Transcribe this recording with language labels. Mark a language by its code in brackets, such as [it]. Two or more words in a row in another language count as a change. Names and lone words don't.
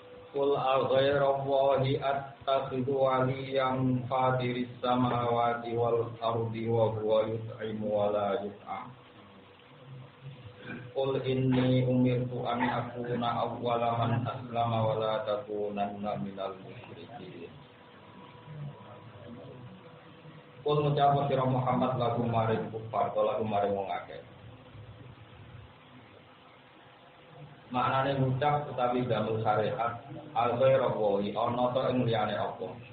[ar] قل أغير الله أتخذ وليا فاطر السماوات والأرض وهو يطعم ولا يطعم. قل إني أمرت أن أكون أول من أسلم ولا تكونن من المشركين. [jv] Qul ngucap sira Muhammad lagu maring kufar lagu maring wong akeh. Maknane ngucap utawi damel syariat al-ghairallahi ana ta ing liyane apa.